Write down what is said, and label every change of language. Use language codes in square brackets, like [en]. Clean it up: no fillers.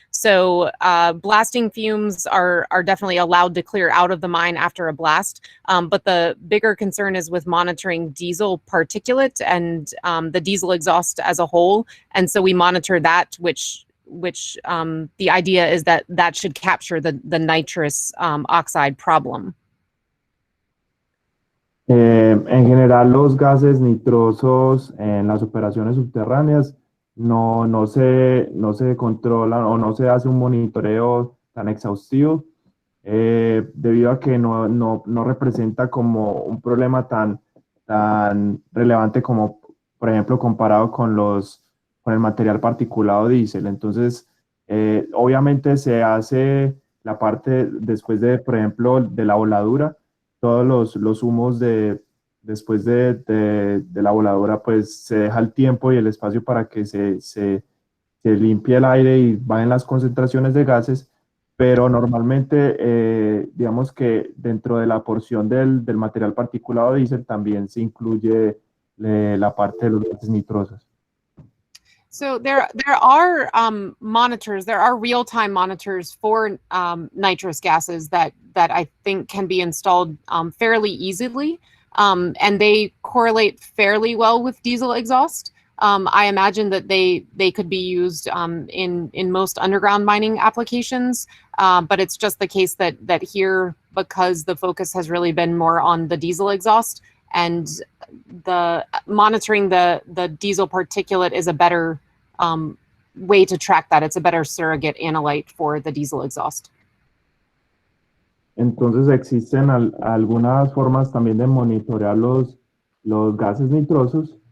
[en] So blasting fumes are definitely allowed to clear out of the mine after a blast, but the bigger concern is with monitoring diesel particulate and the diesel exhaust as a whole. And so we monitor that, which the idea is that should capture the nitrous oxide problem. [es] En general, los gases nitrosos en las operaciones subterráneas no se controlan o no se hace un monitoreo tan exhaustivo debido a que no representa como un problema tan relevante como, por ejemplo, comparado con el material particulado diésel. Entonces, obviamente se hace la parte después de, por ejemplo, de la voladura. Todos los humos después de la voladura, pues se deja el tiempo y el espacio para que se limpie el aire y bajen las concentraciones de gases, pero normalmente digamos que dentro de la porción del material particulado diésel también se incluye la parte de los gases nitrosos. [en] So there are monitors. There are real-time monitors for nitrous gases that I think can be installed fairly easily, and they correlate fairly well with diesel exhaust. I imagine that they could be used in most underground mining applications, but it's just the case that here, because the focus has really been more on the diesel exhaust, and the monitoring the diesel particulate is a better way to track that. It's a better surrogate analyte for the diesel exhaust. [es] Entonces existen algunas formas también de monitorear los gases nitrosos.